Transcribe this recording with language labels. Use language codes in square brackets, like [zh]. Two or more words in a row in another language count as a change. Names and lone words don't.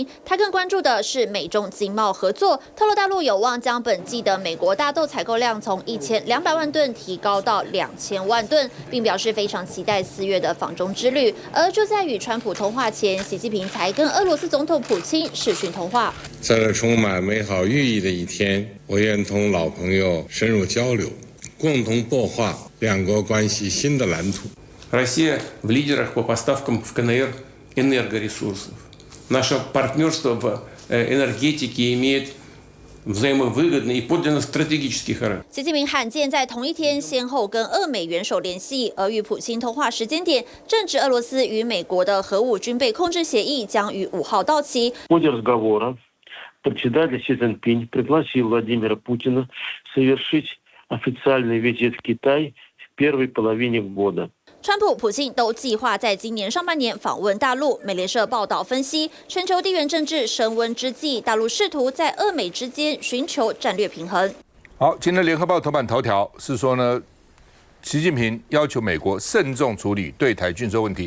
[zh] 他更关注的是美中经贸合作，透露大陆有望将本季的美国大豆采购量从1200万吨提高到2000万吨，并表示非常期待4月的访中之旅。而就在与川普通话前，习近平才跟俄罗斯总统普京视讯通话。在这充满美好寓意的一天，我愿同老朋友深入交流，共同擘画2国关系新的蓝图。 [ru] Россия в лидерах по поставкам в КНР энергоресурсов. Наше партнерство в энергетике имеет взаимовыгодный и подлинно стратегический характер. [zh] 习近平罕见在同一天先后跟俄美元首联系，而与普京通话时间点正值俄罗斯与美国的核武军备控制协议将于5号到期。 [ru] В ходе разговора председатель Си Цзиньпинь пригласил Владимира Путина совершить официальный визит в Китай в первой половине года. [zh] 川普、普京都计划在今年上半年访问大陆。美联社报道分析，全球地缘政治升温之际，大陆试图在俄美之间寻求战略平衡。好，今天联合报头版头条是说呢，习近平要求美国慎重处理对台军售问题。